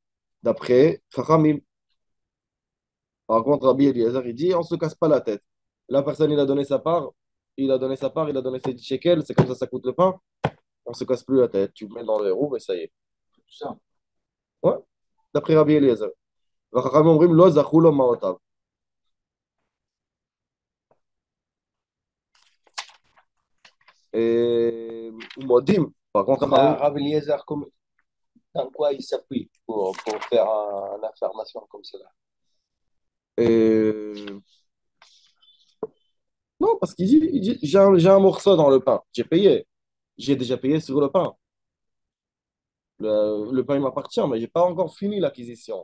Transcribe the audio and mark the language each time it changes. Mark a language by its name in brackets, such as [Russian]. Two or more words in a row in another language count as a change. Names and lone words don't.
[French] D'après Chachamim. Par contre, Rabbi Eliezer, il dit, on ne se casse pas la tête. La personne, il a donné sa part, il a donné ses 10 shekels, c'est comme ça coûte le pain. On ne se casse plus la tête. Tu le mets dans le héros et ça y est. Tout ça. Ouais, d'après Rabbi Eliezer. [Hebrew] Chachamim אומרים, לא זכו לו מעותיו. ומודים. [French] Par contre, Chachamim, Rav Eliezer, dans quoi il s'appuie pour faire une affirmation comme cela? euh, non, parce il dit j'ai un morceau dans le pain. J'ai payé. J'ai déjà payé sur le pain. Le pain, il m'appartient, mais je n'ai pas encore fini l'acquisition.